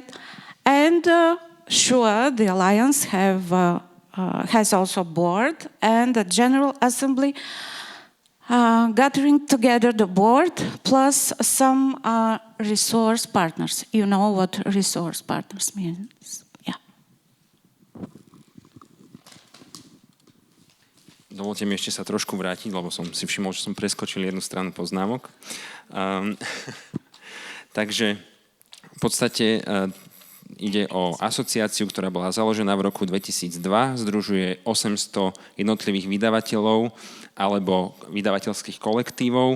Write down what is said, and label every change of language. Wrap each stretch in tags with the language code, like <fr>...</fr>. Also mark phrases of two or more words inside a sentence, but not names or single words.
<en>And sure, the Alliance has also a board and a General Assembly, gathering together the board plus some resource partners. You know what resource partners means? Yeah.</en> <sk>Dovolte mi ešte sa trošku vrátiť, lebo som si všimol, že som preskočil jednu stranu poznámok. Takže v podstate ide o asociáciu, ktorá bola založená v roku 2002, združuje 800 jednotlivých vydavateľov alebo vydavateľských kolektívov.</sk>